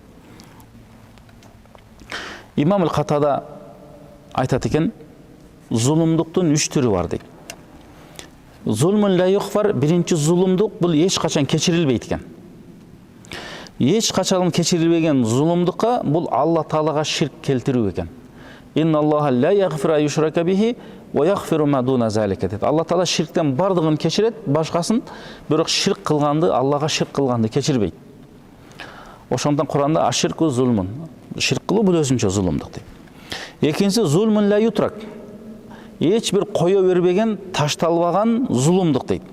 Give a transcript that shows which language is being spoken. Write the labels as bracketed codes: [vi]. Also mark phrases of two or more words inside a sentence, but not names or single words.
[ky] Имам Катада айтат экен, зулумдуктун 3 түрү бар дейт. [ar] ظلم لا يغفر, [ky] биринчи зулумдук бул эч качан кечирилбейт экен. Эч качан кечирилбеген зулумдукка бул Алла Таалага ширк келтирүү экен. [ar] إن الله لا يغفر يشرك به ويغفر ما دون ذلك дейт. [ky] Алла Таала ширктен бардыгын кечирет, башкасын, бирок ширк кылганды, Аллага ширк кылганды кечирбейт. Ошондон Куранда [ar] الشرك ظلم, [ky] ширк кылуу бул өзүнчө зулумдук дейт. Экинчиси [ar] ظلم لا يترك. [ky] Эч бир кое бербеген, ташталбаган зулумдук дейт.